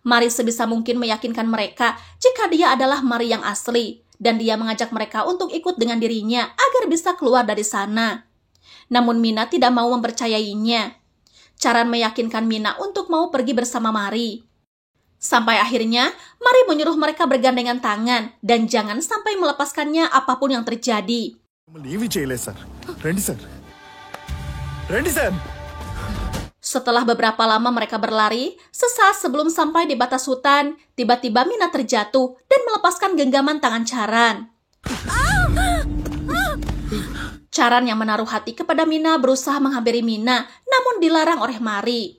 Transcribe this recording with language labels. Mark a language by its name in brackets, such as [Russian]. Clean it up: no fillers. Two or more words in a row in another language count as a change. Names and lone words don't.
[Indonesian] Mari sebisa mungkin meyakinkan mereka jika dia adalah Mari yang asli, dan dia mengajak mereka untuk ikut dengan dirinya agar bisa keluar dari sana. Namun Mina tidak mau mempercayainya. Charan meyakinkan Mina untuk mau pergi bersama Mari. Sampai akhirnya, Mari menyuruh mereka bergandengan tangan dan jangan sampai melepaskannya apapun yang terjadi. [Telugu] మమ్మల్ని ఏమీ చేయలేదు సార్. రండి సార్, రండి సార్. [Indonesian] Setelah beberapa lama mereka berlari, sesaat sebelum sampai di batas hutan, tiba-tiba Mina terjatuh dan melepaskan genggaman tangan Charan. Charan yang menaruh hati kepada Mina berusaha menghampiri Mina, namun dilarang oleh Mari.